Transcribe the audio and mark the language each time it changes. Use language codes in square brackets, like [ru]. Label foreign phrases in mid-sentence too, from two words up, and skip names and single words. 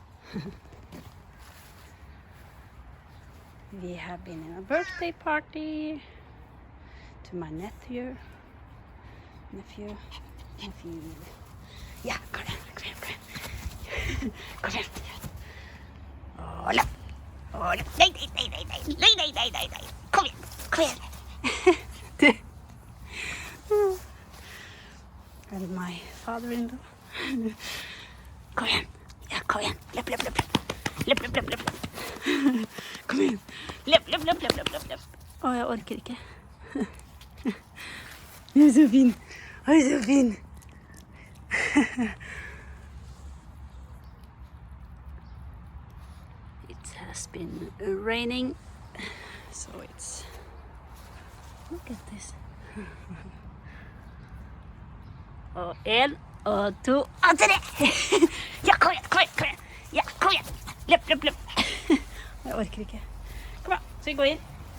[en] We have been in a birthday party to my nephew. Yeah, come here. [no] Kom igjen. Hola. Nei. Kom igjen. [en] And my father-in-law. [no] Kom igjen. Ja, kom igjen. Løp. Kom igjen. Løp. Jeg orker ikke. Du så fin. [en] It has been raining, so it's... Look at this. [no] Og 1, og 2, og 3! Ja, kom igjen! Ja, kom igjen! Løp! Jeg orker ikke. Kom da, så vi går inn.